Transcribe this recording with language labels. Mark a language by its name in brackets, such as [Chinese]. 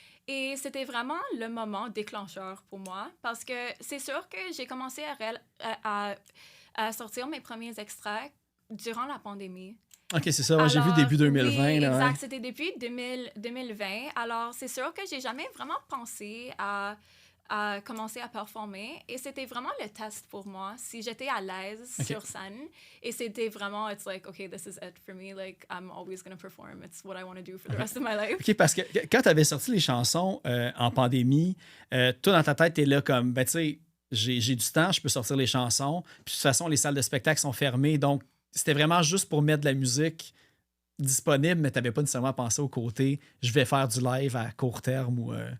[French] Et c'était vraiment le moment déclencheur pour moi parce que c'est sûr que j'ai commencé à sortir mes premiers extraits durant la pandémie. OK, c'est ça. Ouais, j'ai vu début 2020. Oui, là, exact. ouais. C'était depuis 2020. Alors, c'est sûr que j'ai jamais vraiment pensé à commencer à performer. Et c'était vraiment le test pour moi. Si j'étais à l'aise sur scène. Et c'était vraiment, [English] it's like, OK, this is it for me. Like, I'm always going to perform. It's what I want to do for the rest of my life. [French] OK, parce que quand tu avais sorti les chansons en pandémie, toi, dans ta tête, tu es là comme, ben, tu sais, j'ai du temps, je peux sortir les chansons. Puis, de toute façon, les salles de spectacle sont fermées. Donc, c'était vraiment juste pour mettre de la musique disponible, mais tu n'avais pas nécessairement pensé au côté, je vais faire du live à court terme ou.